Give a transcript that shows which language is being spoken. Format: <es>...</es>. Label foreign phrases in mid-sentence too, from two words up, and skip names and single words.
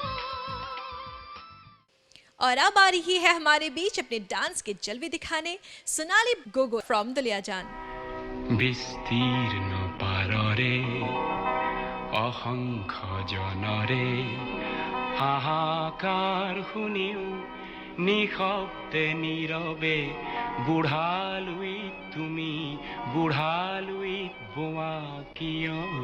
<hi>और अब आ रही है हमारे बीच अपने डांस के जलवे दिखाने सोनाली गोगो from Duliajan.</hi> <as>বিস্তীৰ্ণ পাৰৰে অসংখ্য জনৰে হাহাকাৰ শুনিও নিশব্দে নীৰৱে বুঢ়ালুইত তুমি বুঢ়ালুইত বোৱা কিয়</as>